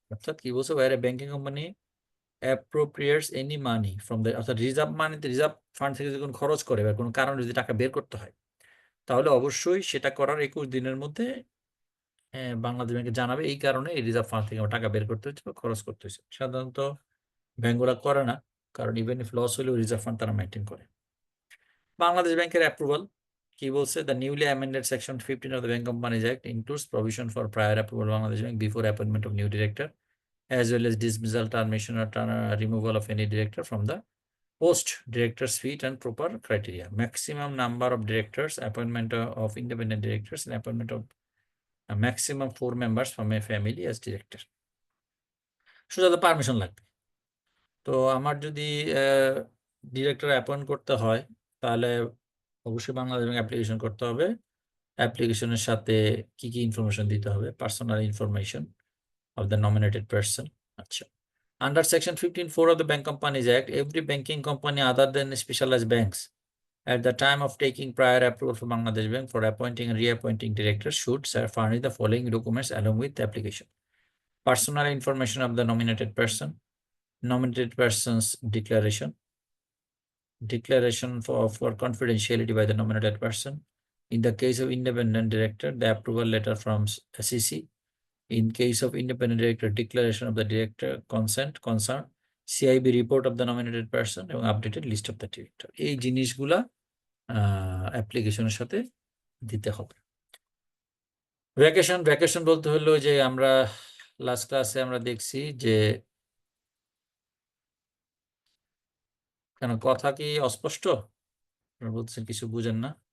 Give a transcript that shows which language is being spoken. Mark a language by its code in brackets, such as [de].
[bn] অর্থাৎ কি বলছে, [en] where a banking company appropriates any money from the, [bn] অর্থাৎ রিজার্ভ মানিতে রিজার্ভ ফান্ড থেকে যখন খরচ করে বা কোনো কারণে যদি টাকা বের করতে হয়, তাহলে অবশ্যই সেটা করার 21 দিনের মধ্যে বাংলাদেশ ব্যাংকে জানাবে এই কারণে এই রিজার্ভ ফান্ড থেকে আমার টাকা বের করতে হচ্ছে বা খরচ করতে হচ্ছে। সাধারণত ব্যাংকগুলো করে না, কারণ ইভেন ইফ লস হলেও রিজার্ভ ফান্ড তারা মেনটেন করে। বাংলাদেশ ব্যাংকের অ্যাপ্রুভাল কি বলছে, [en] The newly amended section 15 of the bank companies act includes provision for prior approval Bangladesh Bank before appointment of new director, as well as dismissal, termination, or removal of any director from the post, directors feet and proper criteria, maximum number of directors, appointment of independent directors, and appointment of a maximum 4 members from a family as director. [bn] সোজা তো permission লাগবে। তো আমার যদি director appoint করতে হয়, তাহলে অবশ্যই বাংলাদেশ ব্যাংক অ্যাপ্লিকেশন করতে হবে। অ্যাপ্লিকেশনের সাথে কি কি ইনফরমেশন দিতে হবে, personal information [en] of the nominated person. Achha. Under section 15(4) of the Bank Companies Act, every banking company other than specialized banks at the time of taking prior approval from Bangladesh Bank for appointing and reappointing directors should furnish the following documents along with the application: personal information of the nominated person, nominated person's declaration for confidentiality by the nominated person. In the case of independent director, the approval letter from SEC. In case of independent director, declaration of the director concern, CIB report of the nominated person এবং updated list of the director. [bn] এই জিনিসগুলা অ্যাপ্লিকেশনের সাথে দিতে হবে। Vacation বলতে হলো যে আমরা লাস্ট ক্লাসে আমরা দেখছি যে কেন কথা কি অস্পষ্ট, বলছেন কিছু বুঝেন না?